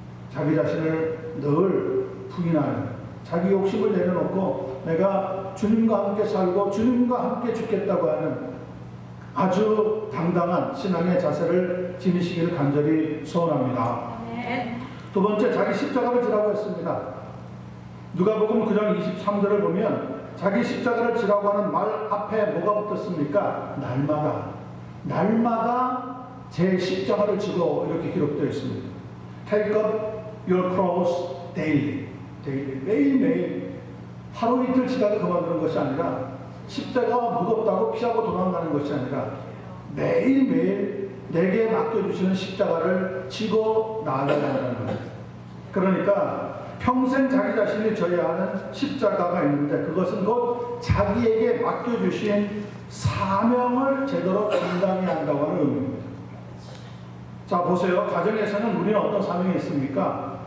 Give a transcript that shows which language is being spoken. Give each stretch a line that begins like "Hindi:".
Korean: 자기 자신을 늘 부인하는, 자기 욕심을 내려놓고 내가 주님과 함께 살고 주님과 함께 죽겠다고 하는 아주 당당한 신앙의 자세를 지니시기를 간절히 소원합니다. 두 번째, 자기 십자가를 지라고 했습니다. 누가복음 9장 23절을 보면 자기 십자가를 지라고 하는 말 앞에 뭐가 붙었습니까? 날마다 제 십자가를 지고 이렇게 기록되어 있습니다.
English: Take up your cross daily.
Korean: 매일매일 하루 이틀 지다가 그만두는 것이 아니라, 십자가가 무겁다고 피하고 도망가는 것이 아니라 매일매일 내게 맡겨주시는 십자가를 지고 나아가야 한다는 겁니다. 그러니까 평생 자기 자신이 져야 하는 십자가가 있는데 그것은 곧 자기에게 맡겨주신 사명을 제대로 감당해야 한다고 하는 의미입니다. 자, 보세요. 가정에서는 우리는 어떤 사명이 있습니까?